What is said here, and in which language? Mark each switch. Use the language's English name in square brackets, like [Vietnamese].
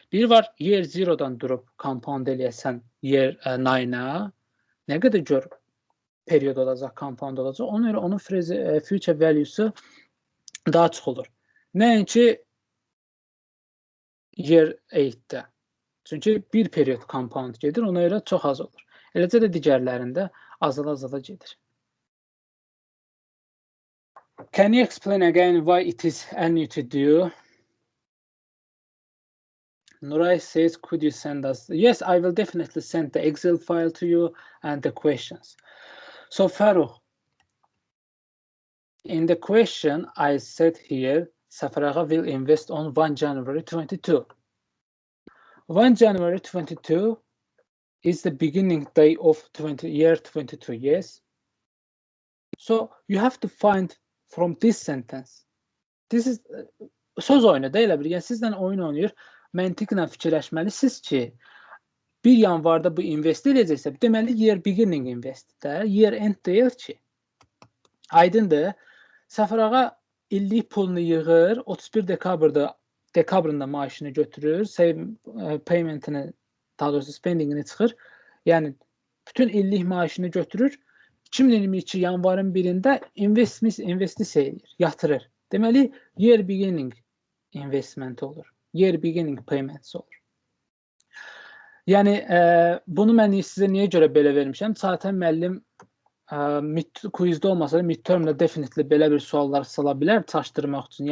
[Azerbaijani] Bir var, year 0-dan durub compound eləyəsən year 9-a, nə qədər gör period olacaq, compound olacaq. Ona görə onun future value'su daha çox olur. Nəinki year 8-də. Çünki bir period compound gedir, ona görə çox az olur. Eləcə də digərlərində azala-azala gedir. [English] Can you explain again why it is annuity due? Nuray says, could you send us? Yes, I will definitely send the Excel file to you and the questions. So Farukh, in the question, I said here, Safaragha will invest on 1 January 22. 1 January 22 is the beginning day of year 22, yes? So you have to find from this sentence. [Azerbaijani] This is söz oyunu da elə bir. Yəni sizlə oyun oynayır, məntiqlə fikirləşməlisiniz ki, 1 yanvarda bu invest edəcəksə, deməli year beginning investdə, year end deyil ki. Aydındır. Səfərağa illik pulunu yığır, 31 dekabrında maaşını götürür, paymentini, daha doğrusu spendingini çıxır. Yəni bütün illik maaşını götürür. 2022 yanvarın 1-də investisiya edir, yatırır. Deməli, year beginning investment olur. Year beginning payments olur. Yəni, bunu mən sizə niyə görə belə vermişəm? Zaten müəllim quizdə olmasa da midtermdə definitely belə bir suallar sala bilər çaşdırmaq üçün.